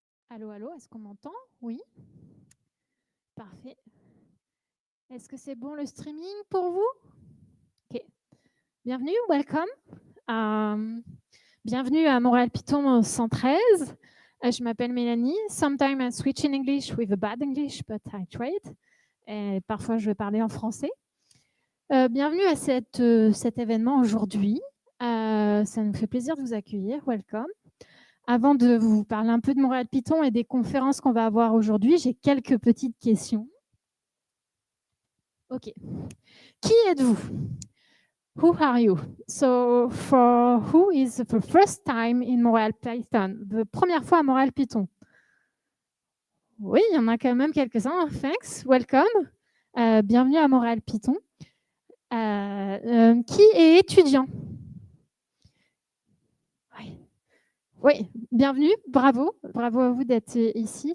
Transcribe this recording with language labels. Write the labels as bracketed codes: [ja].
[fr] Allô, allô, est-ce qu'on m'entend? Oui. Parfait. Est-ce que c'est bon le streaming pour vous? Ok. Bienvenue, [en] welcome. [fr] Bienvenue à Montréal-Python 113. Je m'appelle Mélanie. [en] Sometimes I switch in English with a bad English, but I tried. [fr] Et parfois, je vais parler en français. Bienvenue à cet événement aujourd'hui. Ça nous fait plaisir de vous accueillir. [en] Welcome. [fr] Avant de vous parler un peu de Montréal-Python et des conférences qu'on va avoir aujourd'hui, j'ai quelques petites questions. Ok. Qui êtes-vous? [en] Who are you? So, for who is the first time in Montréal-Python? [fr] La première fois à Montréal-Python? Oui, il y en a quand même quelques-uns. [en] Thanks. Welcome. [fr] Bienvenue à Montréal-Python. Qui est étudiant? Oui. Oui, bienvenue. Bravo. Bravo à vous d'être ici.